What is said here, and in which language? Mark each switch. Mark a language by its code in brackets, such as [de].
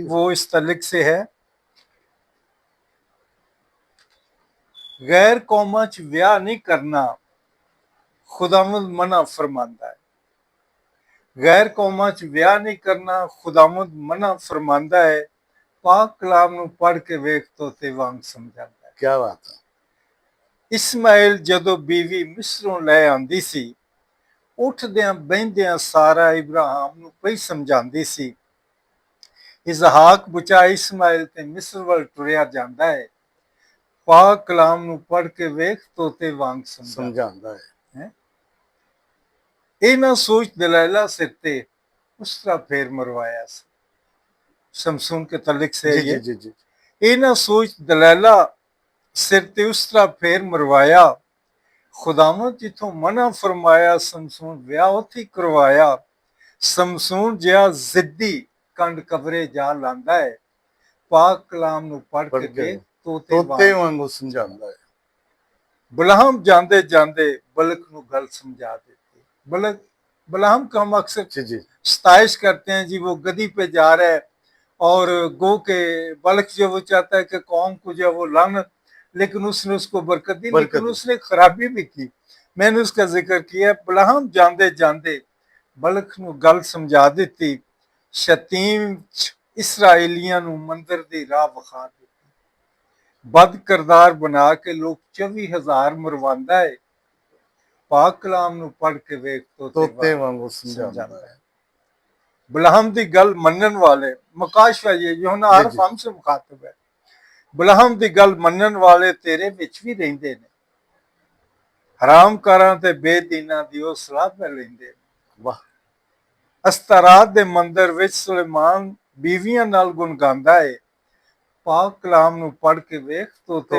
[pa] وہ اس تعلق سے ہے: غیر قوماں چ ویاہ نہیں کرنا خداوند منع فرماندا ہے۔ غیر قوماں چ ویاہ نہیں کرنا خداوند منع فرماندا ہے، پاک کلام نو پڑھ کے ویکھ توتے وانگ سمجھاندا ہے۔ [ur] کیا بات ہے۔ [pa] اسماعیل جدو بیوی مصروں لے آندی سی، اٹھدیاں بہندیاں سارا ابراہیم نو پئی سمجھاندی سی، اسحاق بچا اسماعیل تے مصر ول ٹریا جاندا ہے، پاک کلام نو پڑھ کے ویکھ توتے وانگ سمجھاندا سمجھاندا ہے۔ ہے۔ اے نہ سوچ دلائلہ سر تے اس طرح پھیر مروایا سی، شمسون کے تعلق سے ہے جی یہ۔ جی جی جی اے نہ سوچ دلائلہ سر تے اس طرح پھیر مروایا، خداوند جتوں منع فرمایا سمسون ویاہ اتھی کروایا، سمسون جیا زدی کنڈ کبرے جا لاندا ہے، پاک کلام نو پڑھ پڑھ کے ویکھ توتے توتے وانگ وانگو سمجھاندا ہے۔ بلہم جاندے جاندے بلک نو گل سمجھا دیتے۔ [ur] بلہم کا ہم اکثر جی جی ستائش کرتے ہیں، جی وہ گدی پہ جا رہا ہے اور گو کے بلک جو وہ چاہتا ہے کہ قوم کو جو وہ لعنت، لیکن اس نے اس کو برکت دی، لیکن برکت۔ اس نے خرابی بھی کی۔ میں نے اس کا ذکر کیا، [pa] بلہم جاندے جاندے بلک نو گل سمجھا دیتی، شتیم اسرائیلیاں نو مندر دی راہ وکھا دیتی، بد کردار بنا کے لوگ 24,000 مرواندہ ہے، پاک کلام نو پڑھ کے ویکھ توتے وانگو سمجھاندا سمجھاندا ہے۔ ہے۔ بلہم دی گل منن والے، مکاشفہ یہ یوحنا جی عرف جی [ur] ہم سے مخاطب ہے، [pa] بلہم دی گل منن والے تیرے وچ بھی رہندے نے، حرام کاراں تے بے دیناں دی او صلاح پہ لیندے نے، واہ۔ استارات دے مندر وچ سلیمان بیویاں نال گن گاندا ہے، پاک کلام نو پڑھ کے ویکھ توتے